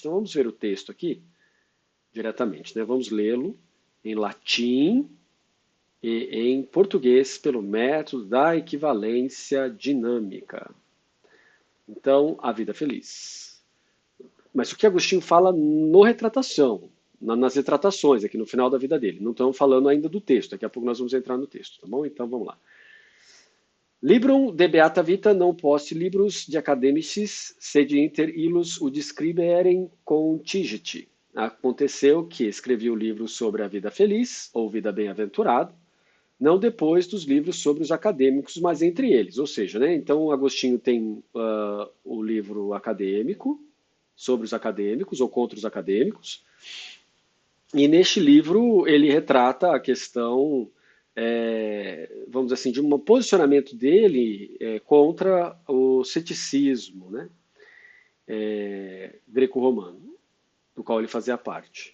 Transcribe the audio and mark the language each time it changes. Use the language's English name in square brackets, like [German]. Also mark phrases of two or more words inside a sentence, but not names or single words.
[Portuguese] Então vamos ver o texto aqui diretamente, né? Vamos lê-lo em latim e em português pelo método da equivalência dinâmica. Então, a vida feliz. Mas o que Agostinho fala no retratação, nas retratações, aqui no final da vida dele. Não estamos falando ainda do texto, daqui a pouco nós vamos entrar no texto, tá bom? Então vamos lá. [Latin] Librum de Beata Vita non post libros de academicis, sed inter illos o describerem contingit. [Portuguese] Aconteceu que escrevi o livro sobre a vida feliz, ou vida bem-aventurada, não depois dos livros sobre os acadêmicos, mas entre eles. Ou seja, né, então Agostinho tem o livro acadêmico, sobre os acadêmicos, ou contra os acadêmicos, e neste livro ele retrata a questão, vamos dizer assim, de um posicionamento dele contra o ceticismo, né, greco-romano, do qual ele fazia parte.